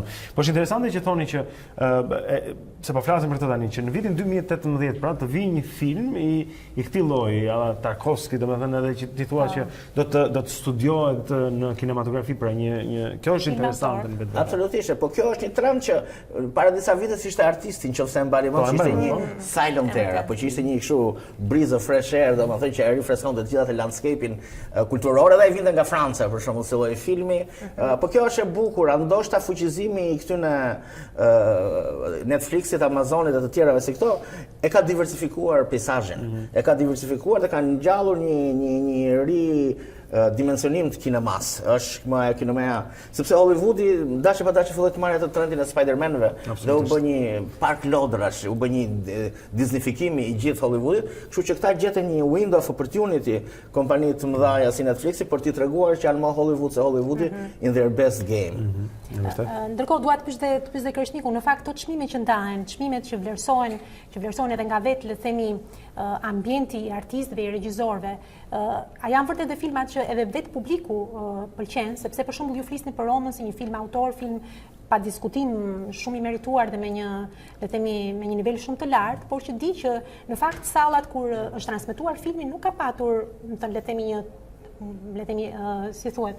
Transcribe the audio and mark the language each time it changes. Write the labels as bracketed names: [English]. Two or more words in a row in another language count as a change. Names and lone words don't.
[Albanian] Po është interesante që thoni që se po flasim për këtë tani, që në vitin 2018 pra të vijë një film i këtij lloji, alla Tarkovski, domethënë edhe që ti thua që do të studiohet në kinematografi, pra një kjo është interesante në vetë. Absolutisht, po kjo është një trend që para disa vitesh ishte artisti, nëse e mbani mend, ishte një [English] silent era, [Albanian] po që ishte një kështu [English] breeze of fresh air, [Albanian] domethënë që e rifreskonte të gjithë atë landscape-in kulturor, edhe ai vinte nga Franca për shembull, si lloj filmi. Po kjo është e bukur, ndoshta fuqizimi i këtyre Netflixit, Amazonit dhe të tjerave si këto e ka diversifikuar peizazhin. E ka diversifikuar dhe ka ngjallur një ri dimensionim të kinemas, është më e kinemea, sepse Hollywoodi dashje pa dashje filloi të marrë atë trendin e Spider-Man-ve dhe u bë një park lodrash, u bë një disnifikimi i gjithë Hollywoodit, kështu që këta gjetën një [English] window of opportunity [Albanian] kompani të mëdha si Netflixi për t'i treguar që janë më Hollywood se Hollywoodi [English] in their best game. [Albanian] Ndërkohë dua të pyes dhe Kreshnikun, në fakt ato çmime që ndahen, çmimet që vlerësohen edhe nga vetë, le të themi, ambienti i artistëve, i regjisorëve, a janë vërtet dhe filmat që edhe vetë publiku pëlqen, sepse për shembull ju flisni për Romën si një film autor, film pa diskutim shumë i merituar dhe me një nivel shumë të lartë, por që di që në fakt sallat kur është transmetuar filmi nuk ka patur, le të themi, si thuhet,